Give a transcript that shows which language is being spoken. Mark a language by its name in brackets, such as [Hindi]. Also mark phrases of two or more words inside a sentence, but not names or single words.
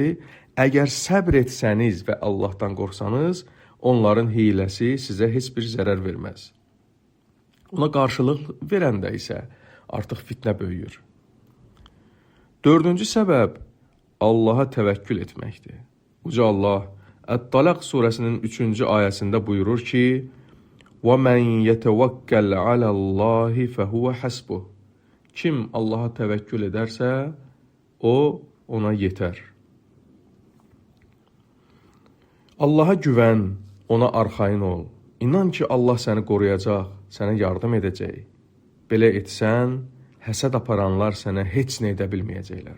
[Azerbaijani] Əgər səbr etsəniz və Allahdan qorxsanız, onların hiləsi sizə heç bir zərər verməz. Ona qarşılıq verəndə isə artıq fitnə böyüyür. Dördüncü səbəb Allaha təvəkkül etməkdir. Uca Allah Ət-Talaq surəsinin 3-cü ayəsində buyurur ki, [Arabic] وَمَنْ يَتَوَكَّلْ عَلَى اللّٰهِ فَهُوَ حَسْبُهُ. [Azerbaijani] Kim Allaha təvəkkül edərsə, o ona yetər. Allaha güvən, ona arxayın ol. İnan ki, Allah səni qoruyacaq, sənə yardım edəcək. Belə etsən, həsəd aparanlar sənə heç nə edə bilməyəcəklər.